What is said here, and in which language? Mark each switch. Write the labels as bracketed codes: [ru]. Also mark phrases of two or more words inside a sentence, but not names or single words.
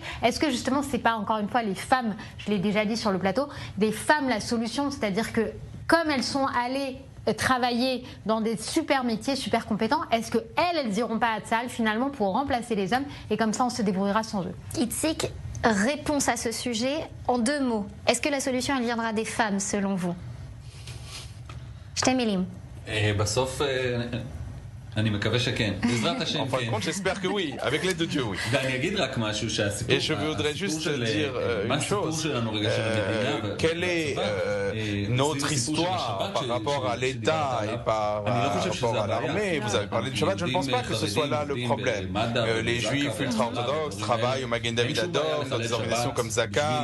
[fr] Est-ce que justement, c'est pas encore une fois les femmes, je l'ai déjà dit sur le plateau, des femmes la solution, c'est-à-dire que comme elles sont allées travailler dans des super métiers, super compétents, est-ce qu'elles n'iront pas à Tzahal finalement pour remplacer les hommes et comme ça on se débrouillera sans eux? Itzik, réponse à ce sujet en 2 mots. Est-ce que la solution elle viendra des femmes selon vous? [he] שתי מילים. בסוף אני מקווה שכן. בעזרת השם, [fr] En fin de compte, j'espère que oui, avec l'aide de Dieu, oui. [he] ואני אגיד רק משהו שהסיפור... [fr] Et je voudrais juste dire une chose. Quelle est notre histoire par rapport à l'État et par rapport à l'armée? Vous avez parlé de Shabbat, je ne pense pas que ce soit là le problème. Les Juifs ultra-orthodoxes travaillent au Magen David Adom, dans des organisations comme Zaka.